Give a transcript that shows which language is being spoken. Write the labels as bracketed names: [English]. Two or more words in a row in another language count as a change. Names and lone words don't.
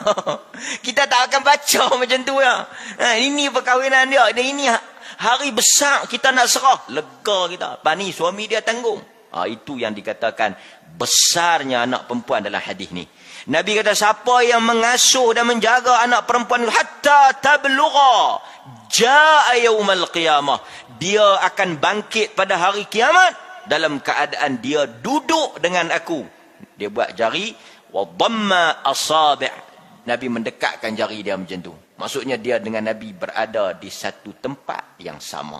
[Malay] Kita tak akan baca macam tu ya. Ini perkahwinan dia. Dan ini hari besar kita nak serah. Lega kita. Pani suami dia tanggung. Itu yang dikatakan besarnya anak perempuan dalam hadis ni. Nabi kata siapa yang mengasuh dan menjaga anak perempuan [Arabic] حتى تبلغ جاء يوم القيامة. [Malay] Dia akan bangkit pada hari kiamat dalam keadaan dia duduk dengan aku. Dia buat jari. [Arabic] وضم أصابع'. [Malay] Nabi mendekatkan jari dia macam tu. Maksudnya dia dengan Nabi berada di satu tempat yang sama.